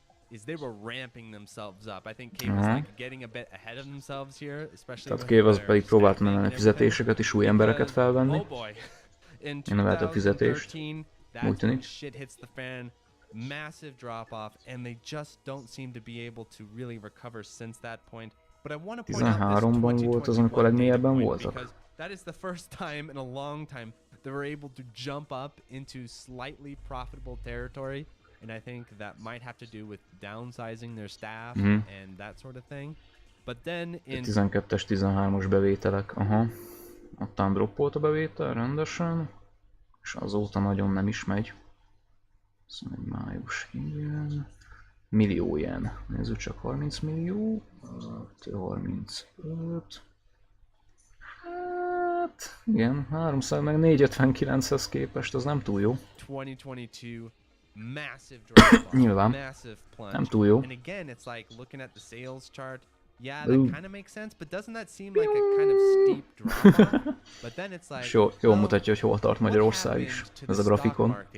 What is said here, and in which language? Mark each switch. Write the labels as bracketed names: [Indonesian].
[English] Is they were ramping themselves up. I think Cave was like getting a bit ahead of themselves here, especially. [Hungarian] Tehát Cave az pedig próbált menni fizetéseket és új embereket felvenni. Növelte a fizetést. Úgy tűnik. [English] Shit hits the fan. Massive drop off, and they just don't seem to be able to really recover since that point. But I want to point out this [Hungarian] 13-ban volt az, amikor legmélyebben voltak. [English] That is the first time in a long time they were able to jump up into slightly profitable territory. And I think that might have to do with downsizing their staff and that sort of thing. But then in [Hungarian] 12-es, 13-os bevételek, Ottan droppolt a bevétel rendesen, és azóta nagyon nem is megy. Szóval egy május, igen. Millió jen. Nézzük csak 30 millió. 35. Hát, igen, 300 meg 459-hez képest, az nem túl jó. [English] 2022 massive drop off. [Hungarian] Nyilván. [English] Massive plunge. [Hungarian] Nem túl jó. [English] And again, it's like looking at the sales chart. Yeah, that kind of makes sense, but doesn't that seem like a kind of steep drop off? But then it's like, [Hungarian] és jól mutatja, hogy hol tart Magyarország is, ez a grafikon.